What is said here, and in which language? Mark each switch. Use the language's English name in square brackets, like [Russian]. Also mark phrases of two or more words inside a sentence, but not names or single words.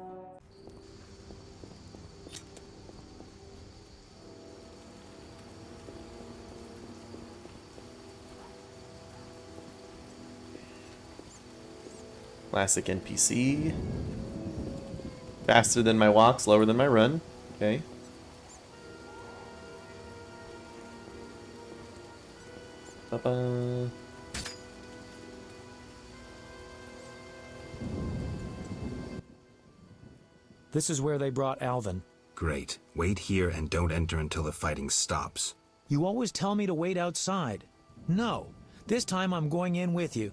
[English] Classic NPC. Faster than my walk, slower than my run. Okay. Ba-ba. This is where they brought Alvin. Great. Wait here and don't enter until the fighting stops. You always tell me to wait outside. No. This time I'm going in with you.